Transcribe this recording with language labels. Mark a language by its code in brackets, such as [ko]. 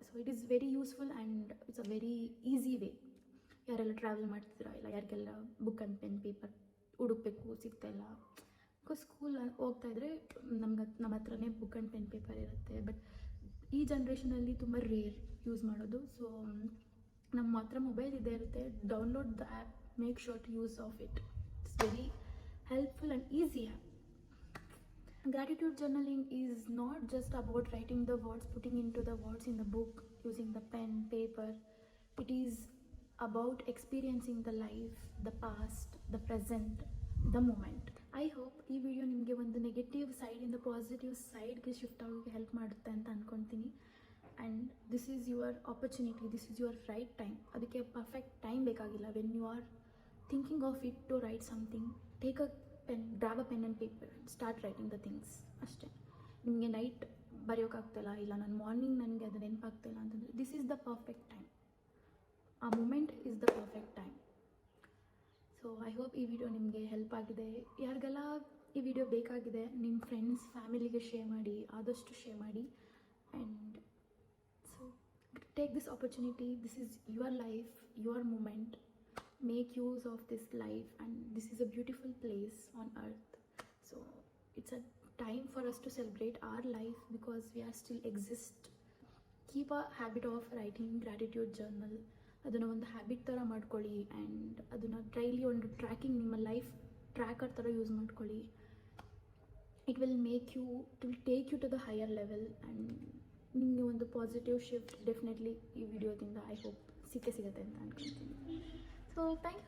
[en] So it is very useful and it's a very easy way. [kn] ಯಾರೆಲ್ಲ travel ಮಾಡ್ತಿದ್ದೀರಾ ಇಲ್ಲ ಯಾರಿಗೆಲ್ಲ ಬುಕ್ ಆ್ಯಂಡ್ ಪೆನ್ ಪೇಪರ್ ಹುಡುಕಬೇಕು ಸಿಗ್ತಾಯಿಲ್ಲ, ಬಿಕಾಸ್ ಸ್ಕೂಲ್ ಹೋಗ್ತಾಯಿದ್ರೆ ನಮ್ಮ ಹತ್ರನೇ ಬುಕ್ ಆ್ಯಂಡ್ ಪೆನ್ ಪೇಪರ್ ಇರುತ್ತೆ. ಬಟ್ ಈ ಜನ್ರೇಷನಲ್ಲಿ ತುಂಬ ರೇರ್ ಯೂಸ್ ಮಾಡೋದು. ಸೊ ನಮ್ಮ ಹತ್ರ ಮೊಬೈಲ್ ಇದ್ದೇ ಇರುತ್ತೆ, [en] Download the app, make sure to use of it. It's very helpful and easy app. Gratitude journaling is not just about writing the words, putting into the words in the book using the pen, paper. It is about experiencing the life, the past, the present, the moment. I hope [kn] ಈ video ನಿಮಗೆ ಒಂದು negative ಸೈಡಿಂದ positive ಸೈಡ್ಗೆ shift ಆಗೋಕ್ಕೆ help ಮಾಡುತ್ತೆ ಅಂತ ಅಂದ್ಕೊತೀನಿ. [en] And this is your opportunity, this is your right time. [kn] ಅದಕ್ಕೆ perfect time ಬೇಕಾಗಿಲ್ಲ. [en] When you are thinking of it to write something, take a pen, grab a pen and paper and start writing the things. [kn] ಅಷ್ಟೇ. ನಿಮಗೆ night ಬರೆಯೋಕ್ಕಾಗ್ತಿಲ್ಲ ಇಲ್ಲ ನಾನು morning ನನಗೆ ಅದು ನೆನಪಾಗ್ತಿಲ್ಲ ಅಂತಂದರೆ [en] This is the perfect time. ಆ moment is the perfect time. So I hope [kn] ಈ video ನಿಮಗೆ ಹೆಲ್ಪ್ ಆಗಿದೆ. ಯಾರಿಗೆಲ್ಲ ಈ ವಿಡಿಯೋ ಬೇಕಾಗಿದೆ ನಿಮ್ಮ ಫ್ರೆಂಡ್ಸ್ ಫ್ಯಾಮಿಲಿಗೆ ಶೇರ್ ಮಾಡಿ, ಆದಷ್ಟು ಶೇರ್ ಮಾಡಿ. [en] And so take this opportunity, this is your life, your moment. Make use of this life and this is a beautiful place on earth. So it's a time for us to celebrate our life because we are still exist. Keep a habit of writing gratitude journal. [kn] ಅದನ್ನು ಒಂದು habit ಥರ ಮಾಡ್ಕೊಳ್ಳಿ and ಅದನ್ನು daily ಒಂದು tracking ನಿಮ್ಮ life tracker ಥರ use ಮಾಡ್ಕೊಳ್ಳಿ. [en] it will take you to the higher level and [kn] ನಿಮಗೆ ಒಂದು ಪಾಸಿಟಿವ್ ಶಿಫ್ಟ್ ಡೆಫಿನೆಟ್ಲಿ ಈ ವಿಡಿಯೋದಿಂದ [en] I hope [kn] ಸಿಗುತ್ತೆ ಅಂತ ಅಂದ್ಕೊಳ್ತೀನಿ. [en] So thank you for watching. Keep watching my YouTube videos and